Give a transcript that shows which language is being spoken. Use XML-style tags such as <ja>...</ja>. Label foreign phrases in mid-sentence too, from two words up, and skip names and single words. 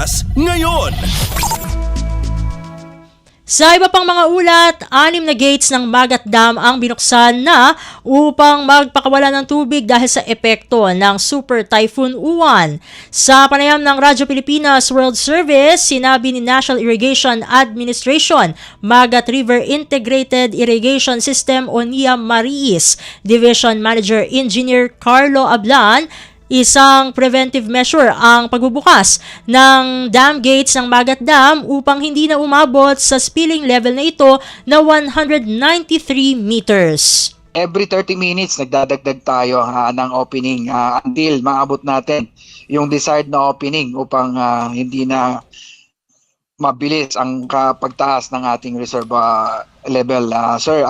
<tl>Ang Pilipinas ngayon. Sa iba pang mga ulat, 6 na gates ng Magat Dam ang binuksan na upang magpakawala ng tubig dahil sa epekto ng Super Typhoon Uwan. Sa panayam ng Radyo Pilipinas World Service, sinabi ni National Irrigation Administration, Magat River Integrated Irrigation System o NIA Mariis, Division Manager Engineer Carlo Ablan, isang</tl> <en>preventive measure</en> <tl>ang pagbubukas ng</tl> <en>dam gates</en> <tl>ng Magat Dam upang hindi na umabot sa</tl> <en>spilling level</en> <tl>na ito na 193 meters.</tl> <en>Every 30 minutes</en> <tl>nagdadagdag tayo ng opening until maabot natin yung desired na opening upang hindi na mabilis ang pagtaas ng ating</tl> <en>reserve level,</en> <tl>sir.</tl>